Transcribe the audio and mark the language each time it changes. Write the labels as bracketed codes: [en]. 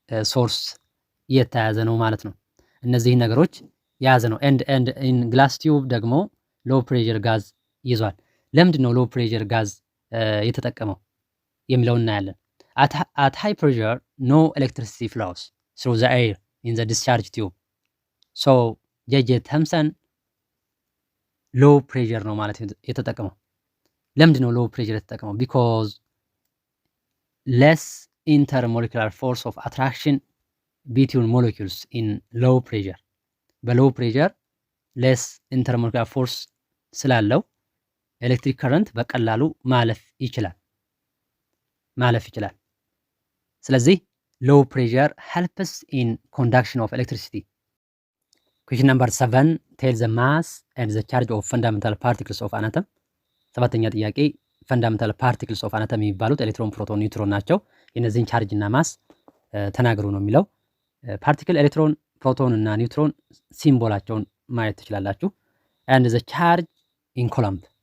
[am] ሶርስ የተያያዘ ነው ማለት ነው። እነዚህ ነገሮች የያዘ ነው። ኤንድ ኢን ግላስ ቲዩብ ደግሞ ሎ ፕሬሸር ጋዝ ይዟል። ለምንድን ነው ሎ ፕሬሸር ጋዝ የተጠቀመው የሚለውን እናያለን። [en] at high pressure no electricity flows through the air in the discharge tube. [am] so ጄጄ ተምሰን ሎ ፕሬሸር ነው ማለት የተጠቀመው። ለምንድን ነው ሎ ፕሬሸር የተጠቀመው? [en] because less intermolecular force of attraction between molecules in low pressure. [am] በሎው ፕሬሸር ሌስ ኢንተርሞለኪውላር ፎርስ ስላለው ኤሌክትሪክ ከረንት በቀላሉ ማለፍ ይችላል። ስለዚህ ሎው ፕሬሸር [en] helps in conduction of electricity. question number 7 tell the mass and the charge of fundamental particles of an atom. [am] ሰባተኛ ጥያቄ [en] fundamental particles of an atom [am] የሚባሉት ኤሌክትሮን፣ ፕሮቶን፣ ኒውትሮን ናቸው። የነዚህን ቻርጅ እና ማስ ተናገሩ ነው የሚለው። ፓርቲክል ኤሌክትሮን፣ ፕሮቶን እና ኒውትሮን ሲምቦላቸውን ማየት ትችላላችሁ። [en] and the charge in coulomb